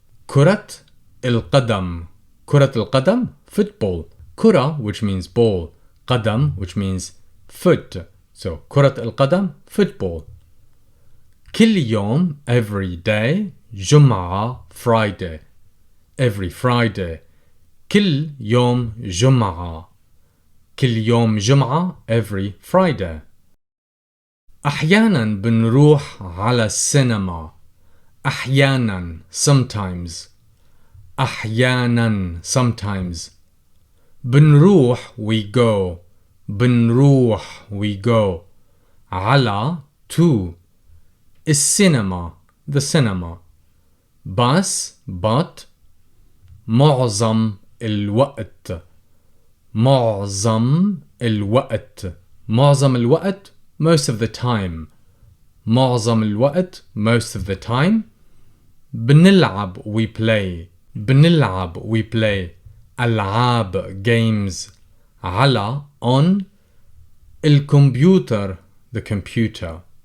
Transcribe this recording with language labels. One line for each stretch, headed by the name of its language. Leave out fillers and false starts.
Arabic: كرة القدم. كرة القدم.
English: Football.
Arabic: كرة
English: which means ball.
Arabic: قدم
English: which means foot. So
Arabic: كرة القدم
English: football.
Arabic: كل يوم
English: every day.
Arabic: جمعة
English: Friday. Every Friday.
Arabic: كل يوم جمعة. كل يوم جمعة
English: every Friday.
Arabic: أحيانا بنروح على السينما. أحيانا
English: sometimes. أحيانا sometimes.
Arabic: بنروح
English: we go. بنروح we go.
Arabic: على
English: to
Arabic: السينما
English: the cinema.
Arabic: بس
English: but
Arabic: معظم الوقت. معظم الوقت. معظم الوقت
English: most of the time. معظم الوقت most of the time.
Arabic: بنلعب
English: we play. بنلعب we play.
Arabic: ألعاب
English: games.
Arabic: على
English: on
Arabic: الكمبيوتر
English: the computer.